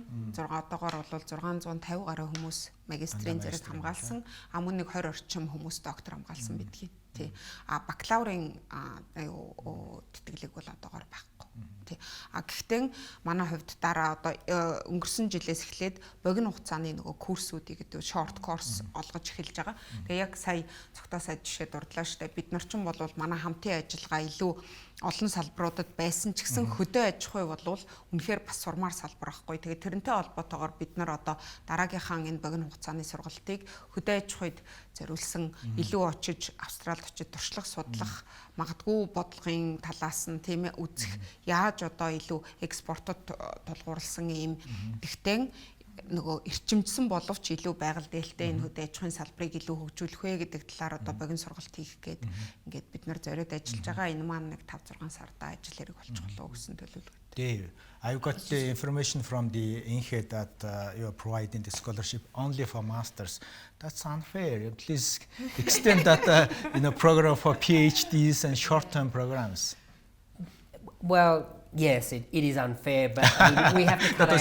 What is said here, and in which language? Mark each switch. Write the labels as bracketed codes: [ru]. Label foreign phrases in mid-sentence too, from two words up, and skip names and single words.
[mn] 6 одоогоор бол 650 гаруй хүмүүс магистрийн зэрэг хамгаалсан. Мөн нэг 20 орчим хүмүүс доктор хамгаалсан бидгийг. Тий. Бакалаврын тэтгэлэг бол одоогоор байхгүй. Тий. Гэхдээ манай хувьд дараа одоо өнгөрсөн жилээс эхлээд богино хугацааны нөгөө курсүүдийг гэдэг [en] short course [mn] олгож эхэлж байгаа. Тэгээ яг сая цогтоо сая жишээ дурдлаа штэ. Бид нар ч юм бол манай хамтын ажиллагаа илүү олон салбаруудад байсан ч гэсэн хөдөө аж ахуй болвол үнэхээр бас сурмаар салбар байхгүй. Тэгээ тэрнтэй холбоотойгоор бид нар одоо дараагийнхаа энэ богино хугацааны сургалтыг хөдөө аж ахуйд зориулсан илүү очиж Австралид очиж туршлага судлах, магадгүй бодлогын талаас нь тийм ээ үзэх, яаж одоо илүү экспортод тулгуурласан ийм тэгтэн нөгөө эрчимжсэн боловч илүү байгаль дээлтэй энэ хөдөө аж ахуйн салбарыг илүү хөгжүүлэх вэ гэдэг талаар одоо богино сургалт хийх гээд ингээд бид нар зориод ажиллаж байгаа. Энэ маань нэг 5-6 сарда ажил хэрэг болчих болов гэсэн төлөвлөгөөтэй. [en] Dave, I've got the information from the INHE that you are providing the scholarship only for masters. That's unfair. Please extend that program for PhDs and short-term programs. Well, yes, it is unfair, but we have to cut